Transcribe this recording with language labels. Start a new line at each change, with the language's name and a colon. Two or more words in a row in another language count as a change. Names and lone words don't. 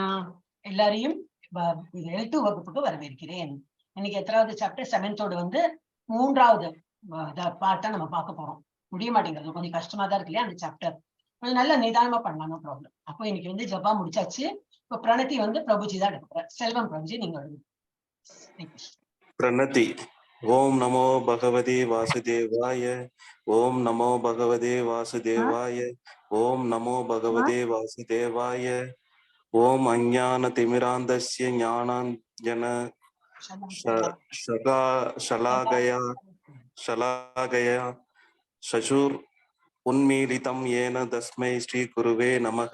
Tamil: எல்லாரையும் L2 வகுப்புக்கு வரவேற்கிறேன். இன்னைக்கு எத்தனாவது சாப்டர்? 7th வந்து 3வது பார்ட்டா நம்ம பார்க்க போறோம். முடிய மாட்டேங்கிறது, கொஞ்சம் கஷ்டமா தான் இருக்கு இல்லையா அந்த சாப்டர். கொஞ்சம் நல்ல நிதானமா பண்ணலாம்,
English: no problem.
Tamil: அப்போ இன்னைக்கு வந்து ஜபா முடிச்சாச்சு. இப்போ பிரணதி வந்து பிரபுஜி தான் எடுக்கிறேன். செல்வம் பிரபுஜி நீங்க
Sanskrit: प्रणति। ओम नमो भगवते वासुदेवाय। ओम नमो भगवते वासुदेवाय। ओम नमो भगवते वासुदेवाय। ओम अज्ञानतिमिरान्धस्य ज्ञानाञ्जन शलाकया शशुर उन्मीलितं येन तस्मै श्री गुरुवे नमः।